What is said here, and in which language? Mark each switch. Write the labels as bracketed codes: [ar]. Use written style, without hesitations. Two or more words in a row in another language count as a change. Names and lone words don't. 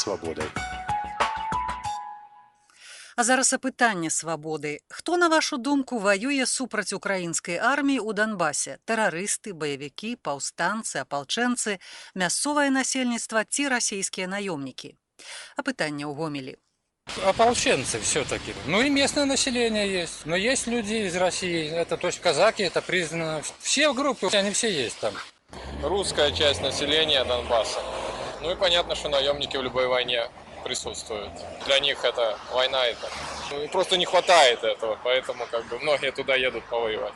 [be] Заставайцеся са «Свабодай». А зараз апытанне свабоды. Хто, на вашу думку, воюе супраць украінскай арміі ў Донбасе? Тэрарысты, баевікі, паўстанцы, апалчэнцы, мясцовае насельніцтва ці расійскія наёмнікі? Апытанне ў Гомелі. [ru] Ополченцы все-таки. Ну и местное население есть. Но есть люди из России. Это точно казаки, это признано. Все группы, они все есть там. Русская часть населения Донбасса. Ну и понятно, что наемники в любой войне присутствуют. Для них это война, это просто не хватает этого, поэтому как бы многие туда едут повоевать.